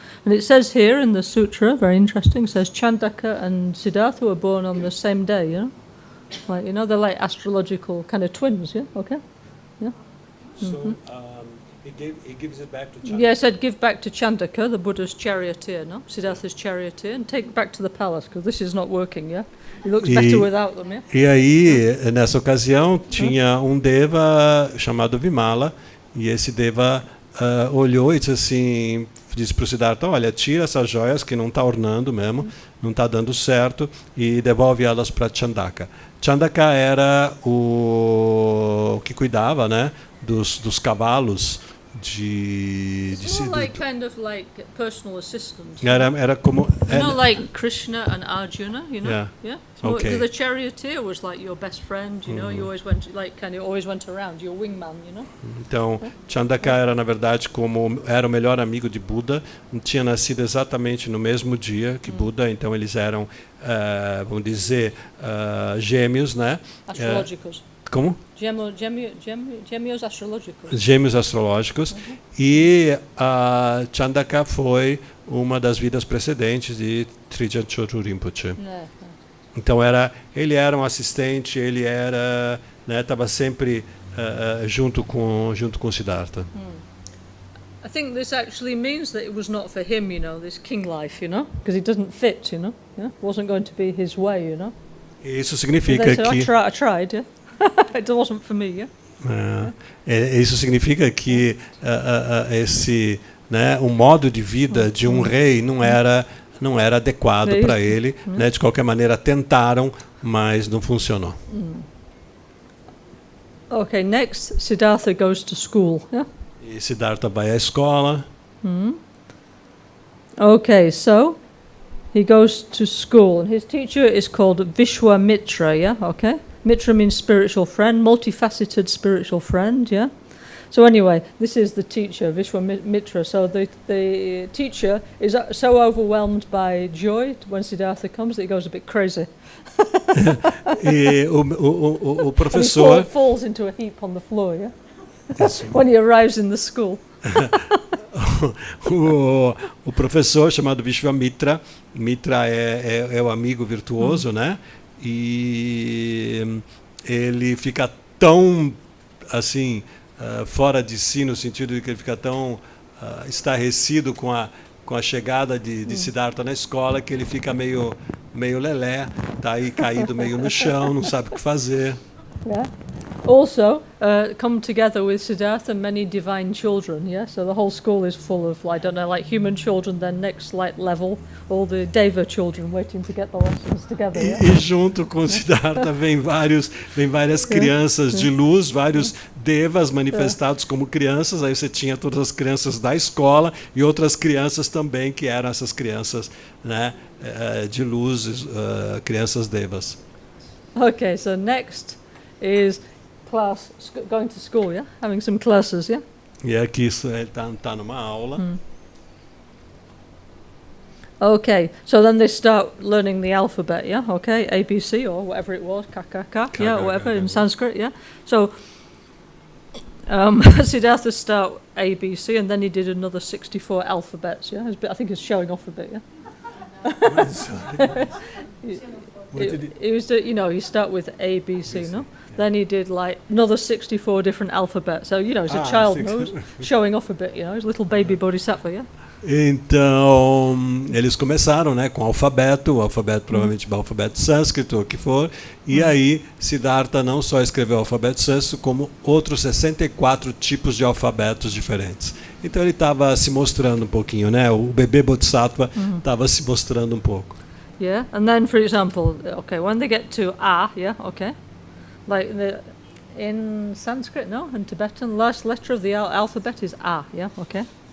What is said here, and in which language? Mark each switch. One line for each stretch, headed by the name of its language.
English: And it says here in the sutra, very interesting, it says Chandaka and Siddhartha were born on the same day, you know, like, you know, they're like astrological kind of twins, yeah, okay, yeah. So he gives it back to Chandaka. Yeah, I said give back to Chandaka, the Buddha's charioteer, no? Siddhartha's charioteer, and take it back to the palace, because this is not working, yeah? It looks better without them, yeah?
Portuguese: E aí, nessa ocasião, tinha um deva chamado Vimala, e esse deva olhou e disse para o Siddhartha, olha, tira essas joias que não está ornando mesmo, não está dando certo, e devolve elas para Chandaka. Chandaka era o que cuidava, né, dos cavalos
English: It's more like kind of like personal assistant.
Portuguese: Era como
English: Like Krishna and Arjuna, Yeah. It's more, Okay. The charioteer was like your best friend, You always went always went around, your wingman,
Portuguese: Então, Chandaka era na verdade era o melhor amigo de Buda, tinha nascido exatamente no mesmo dia que Buda, então eles eram, vamos dizer, gêmeos, né? Astrológicos. Como? Gêmeos astrológicos. Gêmeos astrológicos. E Chandaka foi uma das vidas precedentes de Trijang Choru Rinpoche. Então ele era um assistente, ele era, estava sempre junto com Siddhartha.
English: I think this actually means that it was not for him, this king life, because it doesn't fit, It wasn't going to be his way,
Portuguese: Isso significa
English: I tried, yeah. It wasn't for me,
Portuguese: Isso significa que esse, o modo de vida de um rei não era adequado para ele, De qualquer maneira tentaram, mas não funcionou.
English: Okay, next Siddhartha goes to school, yeah?
Portuguese: E Siddhartha vai à escola.
English: Okay, so he goes to school, and his teacher is called Vishwamitra, yeah? Okay. Mitra means spiritual friend, multifaceted spiritual friend, yeah? So anyway, this is the teacher, Vishwamitra. So the teacher is so overwhelmed by joy when Siddhartha comes that he goes a bit crazy.
Portuguese: E o professor...
English: And he falls into a heap on the floor, yeah? When he arrives in the school.
Portuguese: o professor chamado Vishwamitra, Mitra é o amigo virtuoso, né? E ele fica tão assim fora de si, no sentido de que ele fica tão estarrecido com a chegada de Siddhartha na escola, que ele fica meio lelé, tá aí caído meio no chão, não sabe o que fazer.
English: Yeah. Also, come together with Siddhartha many divine children, yeah? So the whole school is full of, I don't know, like human children, then next level, all the Deva children waiting to get the lessons together, yeah?
Portuguese: E junto com Siddhartha vem várias crianças de luz, vários devas manifestados como crianças, aí você tinha todas as crianças da escola e outras crianças também que eram essas crianças, de luz, crianças devas.
English: Okay, so next is class, going to school, yeah? Having some classes, yeah?
Portuguese: E aqui ele tá numa aula.
English: Okay, so then they start learning the alphabet, yeah? Okay, ABC or whatever it was, KKK, yeah, whatever in Sanskrit, yeah? So Siddhartha start ABC, and then he did another 64 alphabets, yeah? I think he's showing off a bit, yeah? He was, he start with A, B, C, no? Then he did like another 64 different alphabets. So, as a child, showing off a bit, he's a little baby bodhisattva, yeah?
Portuguese: Então, eles começaram, com o alfabeto provavelmente o alfabeto sânscrito, o que for, e aí Siddhartha não só escreveu o alfabeto sânscrito, como outros 64 tipos de alfabetos diferentes. Então ele estava se mostrando um pouquinho, o bebê bodhisattva estava se mostrando um pouco.
English: Yeah, and then, for example, okay, when they get to A, yeah, okay, like in Sanskrit, no, in Tibetan, last letter of the alphabet is A, yeah, okay.